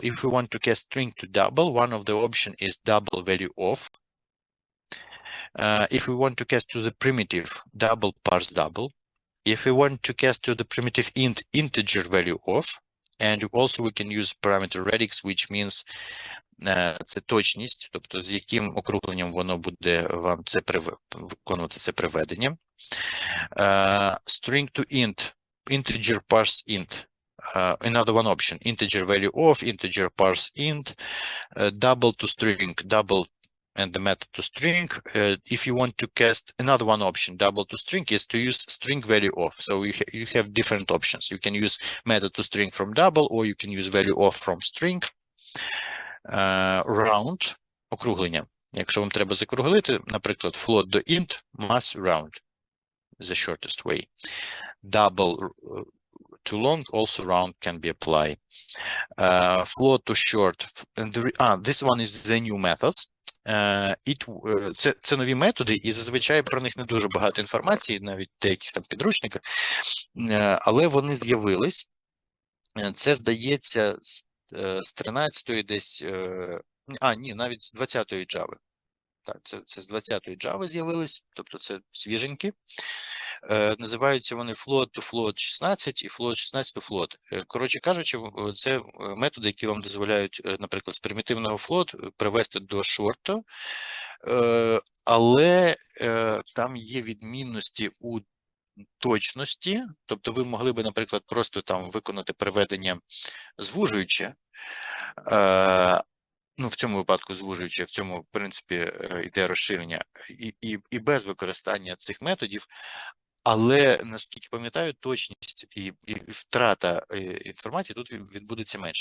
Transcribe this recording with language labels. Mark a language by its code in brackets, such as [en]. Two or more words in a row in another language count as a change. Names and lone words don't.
[en] If we want to cast string to double, one of the option is double value of. If we want to cast to the primitive, double parse double. If we want to cast to the primitive int integer value of, and also we can use parameter radix, which means [uk] це точність, тобто з яким округленням воно буде вам це виконувати це приведення. [en] String to int, integer parse int. Another one option, integer value of, integer parse int, double to string, double and the method to string. If you want to cast another one option, double to string, is to use string value of. So you have different options. You can use method to string from double, or you can use value of from string. Round, [uk] округлення. Якщо вам треба закруглити, наприклад, float до int, [en] mass round, the shortest way. Double to long, also round can be applied. Float to short, this one is the new methods. [uk] Це нові методи, і зазвичай про них не дуже багато інформації, навіть в деяких там підручниках, але вони з'явились. Це, здається, з 13-ї десь, ні, навіть з 20-ї Java. Так, це з 20-ї Java з'явились, тобто це свіженькі. Називаються вони [en] float to float 16 [uk] і [en] float 16 to float. [uk] Коротше кажучи, це методи, які вам дозволяють, наприклад, з примітивного float привести до short, але там є відмінності у точності, тобто ви могли би, наприклад, просто там виконати переведення звужуюче, в цьому випадку звужуючи, в цьому, в принципі, йде розширення, і без використання цих методів, але, наскільки пам'ятаю, точність і втрата інформації тут відбудеться менше.